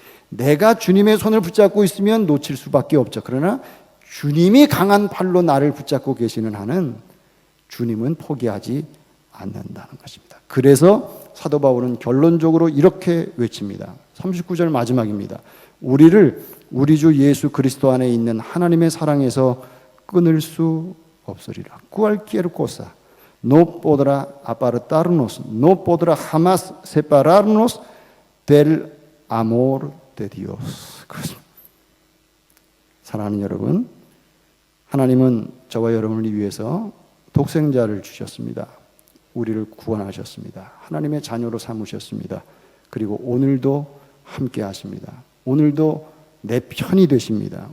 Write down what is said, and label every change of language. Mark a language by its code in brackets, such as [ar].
[ko] 내가 주님의 손을 붙잡고 있으면 놓칠 수밖에 없죠. 그러나 주님이 강한 팔로 나를 붙잡고 계시는 한은 주님은 포기하지 않는다는 것입니다. 그래서 사도 바울은 결론적으로 이렇게 외칩니다. 39절 마지막입니다. 우리를 우리 주 예수 그리스도 안에 있는 하나님의 사랑에서 끊을 수 없으리라. [es] cualquier cosa no podrá apartarnos, no podrá jamás separarnos del amor de Dios. [ko] 사랑하는 여러분, 하나님은 저와 여러분을 위해서 독생자를 주셨습니다. 우리를 구원하셨습니다. 하나님의 자녀로 삼으셨습니다. 그리고 오늘도 함께 하십니다. 오늘도 내 편이 되십니다.